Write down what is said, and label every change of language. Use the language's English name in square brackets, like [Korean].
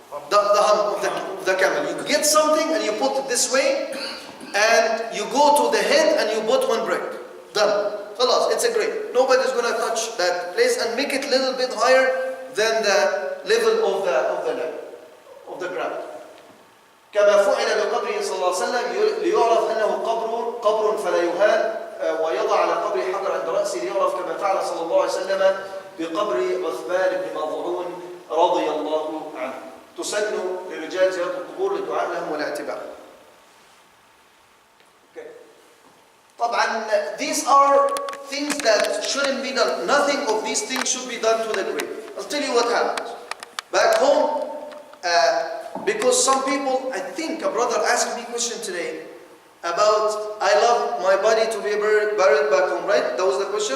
[English] The hump of the camel. You get something and you put it this way, and you go to the head and you put one brick. Done. Khalas, it's a grave. Nobody's going to touch that place and make it a little bit higher than the level of the ground. [Arabic] كما فعل بقبره صلى الله عليه وسلم ليعرف أنه قبر فلا يهان ويضع على قبره حجر عند رأسه ليعرف كما فعل صلى الله عليه وسلم بقبر عثمان بن مظعون رضي الله عنه. تسن للرجال زيارة القبور للدعاء لهم والاعتبار. طبعا [English] these are things that shouldn't be done. Nothing of these things should be done to the grave. I'll tell you what happens. Back home, because some people, I think a brother asked me a question today about, I love my body to be buried back home, right? That was the question?